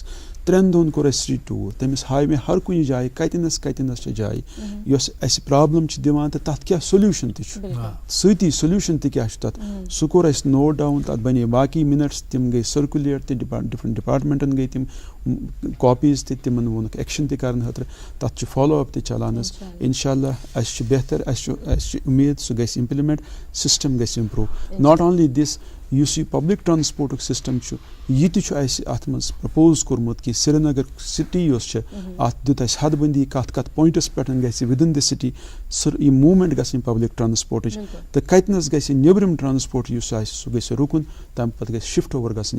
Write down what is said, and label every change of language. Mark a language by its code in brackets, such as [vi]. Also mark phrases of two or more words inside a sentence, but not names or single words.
[ks] 3 دۄہن کوٚر اَسہِ [en] city tour, [ks] تٔمِس ہاے مےٚ ہر کُنہِ جایہِ کتٮ۪نس چھِ جایہِ یۄس اَسہِ پرابلم چھِ دِوان تہٕ تتھ کیٛاہ سولوٗشن تہِ چھُ, سۭتی سولوٗشن تہِ کیٛاہ چھُ تتھ, سُہ کوٚر اَسہِ [en] note down. [ks] تتھ بنے باقٕے مِنٹس, تِم گٔے سٔرکولیٹ تہِ, [en] different departments [ks] گٔے تِم کاپیٖز تہِ, تِمن ووٚنُکھ ایکشن تہِ کرنہٕ خٲطرٕ. تتھ چھُ [en] follow up [ks] تہِ چلان حظ. [ar] انشاء اللہ [ks] اَسہِ چھُ بہتر, اَسہِ چھُ اُمید سُہ گژھِ امپلمنٹ, سسٹم گژھِ امپروٗ. [en] not only this, [ks] یُس یہِ [en] public transport system [ks] چھُ, یہِ تہِ چھُ اَسہِ اتھ منٛز پرپوز کوٚرمُت کہِ سرینگر سٹی یۄس چھِ, اتھ دیُت اَسہِ حد بندی کتھ پوینٹس پٮ۪ٹھ گژھِ [en] within the city [ks] یہِ موٗمینٹ گژھٕنۍ [en] public transport, [ks] تہٕ کتنس گژھِ نیبرِم ٹرانسپورٹ یُس آسہِ سُہ گژھِ رُکُن, تمہِ پتہٕ گژھِ [en] shift over [ks] گژھٕنۍ.